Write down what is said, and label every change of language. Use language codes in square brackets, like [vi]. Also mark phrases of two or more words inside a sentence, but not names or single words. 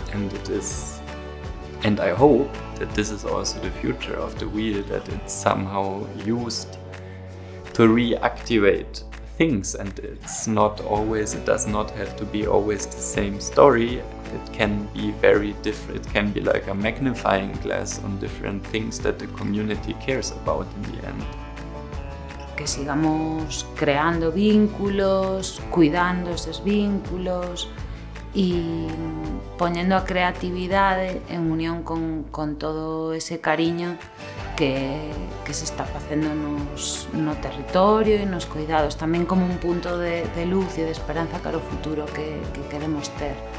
[en] And I hope that this is also the future of the wheel, that it's somehow used to reactivate things, and it does not have to be always the same story. It can be very different. It can be like a magnifying glass on different things that the community cares about in the end. [gl] Que sigamos creando vínculos, cuidando esos vínculos e poñendo a creatividade en unión con todo ese cariño que se está facendo no territorio e nos cuidados, tamén como un punto de luz e de esperanza cara ao futuro que queremos ter.